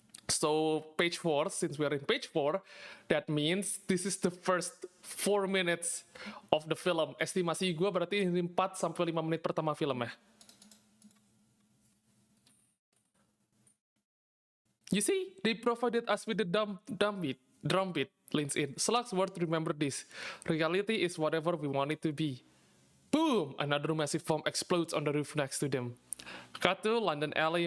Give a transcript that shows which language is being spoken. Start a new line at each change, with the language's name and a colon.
English: So, page 4, since we are in page 4, that means this is the first 4 minutes of the film.
Indonesian: Estimasi gue berarti ini 4-5 menit pertama film ya.
English: You see, they provided us with the drum beat leans in. Slugs word, remember this. Reality is whatever we want it to be. Boom! Another massive bomb explodes on the roof next to them. Cut to London Alley.